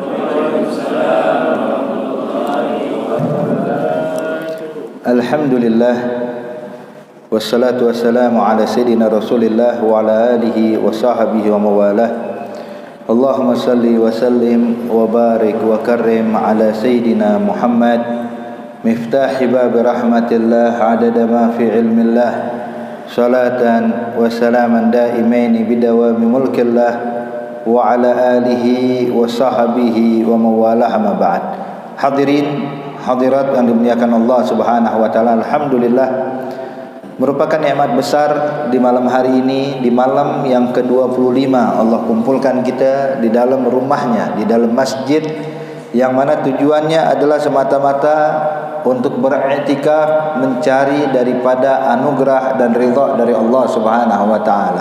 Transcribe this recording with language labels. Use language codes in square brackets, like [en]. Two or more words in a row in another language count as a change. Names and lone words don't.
[ar] الحمد لله والصلاة والسلام على سيدنا رسول الله وعلى آله وصحبه ومولاه. اللهم صل وسلم وبارك وكرم على سيدنا محمد مفتاح باب رحمة الله عدد ما في علم الله صلاة وسلاما دائمين بدوام ملك الله وعلى آله وصحبه ومولاه، ما بعد. [id] Hadirin hadirat yang dimuliakan Allah [ar] سبحانه وتعالى, [id] alhamdulillah, merupakan nikmat besar di malam hari ini, di malam yang ke-25 Allah kumpulkan kita di dalam rumahnya, di dalam masjid yang mana tujuannya adalah semata-mata untuk beriktikaf, mencari daripada anugerah dan ridha dari Allah [ar] سبحانه وتعالى.